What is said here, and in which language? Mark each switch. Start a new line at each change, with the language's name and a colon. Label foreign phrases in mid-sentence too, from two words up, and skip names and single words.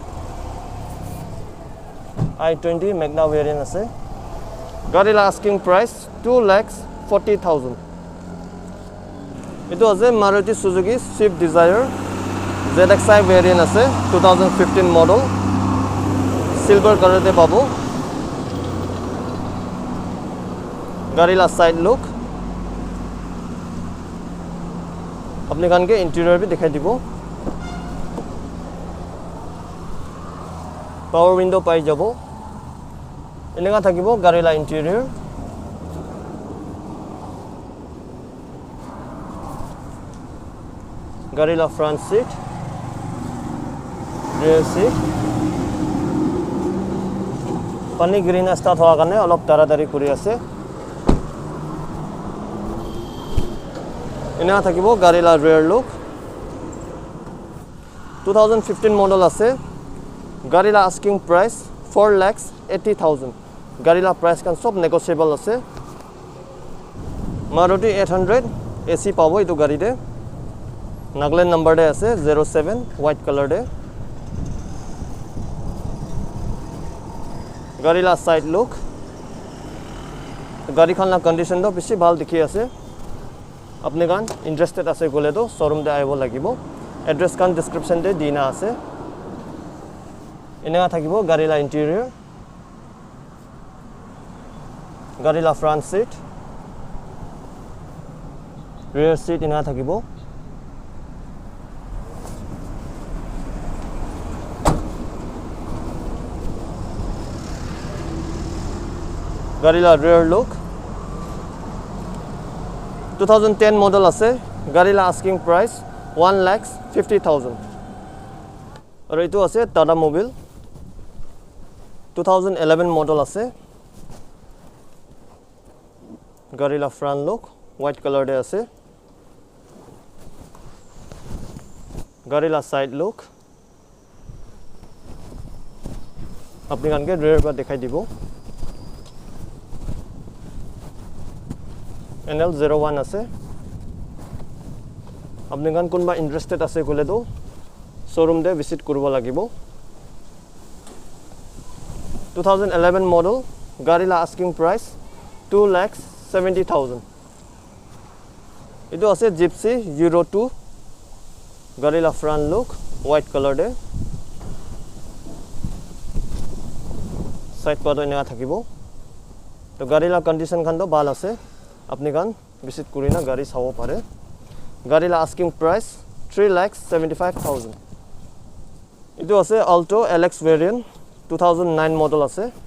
Naga Pidgin: i20 magna variant ase Garila
English: asking price
Naga Pidgin: 2,40,000 itu ase Maruti Suzuki Swift Dzire ZXi variant ase 2015 model
English: silver color
Naga Pidgin: de pabo Garila
English: side look
Naga Pidgin: apni kan ke interior bi dekhai dibo
English: power window
Naga Pidgin: pai jabo enega thakibo Garila interior Garila
English: front seat rear seat
Naga Pidgin: pani green start howa karone olop taradari kuri ase enega thakibo Garila
English: rear look
Naga Pidgin: 2015 model ase Garila
English: asking price
Naga Pidgin: 4,80,000 Garila price kan sob negotiable ase Maruti 800 AC pabo itu gari de Nagaland number de ase 07
English: white color
Naga Pidgin: de Garila
English: side look
Naga Pidgin: gari khan la condition do beshi bhal dikhi ase apni kan interested ase gole to showroom de aibo lagibo address kan description de dina ase enega thakibo Garila interior Garila
English: front seat rear seat
Naga Pidgin: enega thakibo Garila
English: rear look
Naga Pidgin: 2010 model ase Garila
English: asking price
Naga Pidgin: 1,50,000 aru itu ase Tata Mobile 2011 model ase Garila
English: front look white color
Naga Pidgin: de ase Garila
English: side look
Naga Pidgin: apni kan ke rear pa dekhai dibo NL01 ase আপনি গান কোনবা ইন্টারেস্টেড আছে কলে তো শোরুম দে ভিজিট করব লাগিব 2011 model গাড়িলা
English: asking price
Naga Pidgin: 2,70,000 Itu ase Gypsy 02 গাড়িলা
English: front look white color
Naga Pidgin: de
English: side part
Naga Pidgin: enga thakibo to গাড়িলা condition khan to bhal ase apni kan visit kurina gari sabo pare গাড়িলা
English: asking price
Naga Pidgin: 3,75,000 Itu ase Alto LX variant 2009 model ase